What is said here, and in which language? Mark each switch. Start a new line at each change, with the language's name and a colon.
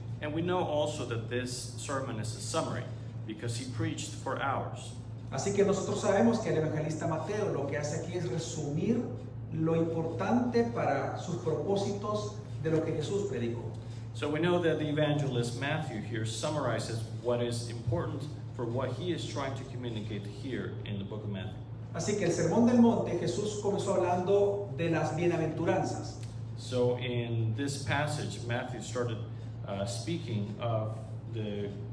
English: And we know also that this sermon is a summary, because he preached for hours.
Spanish: Así que nosotros sabemos que el evangelista Mateo lo que hace aquí es resumir lo importante para sus propósitos de lo que Jesús predicó.
English: So we know that the evangelist Matthew here summarizes what is important for what he is trying to communicate here in the book of Matthew.
Spanish: Así que el Sermón del Monte, Jesús comenzó hablando de las bienaventuranzas.
English: So in this passage, Matthew started speaking of the...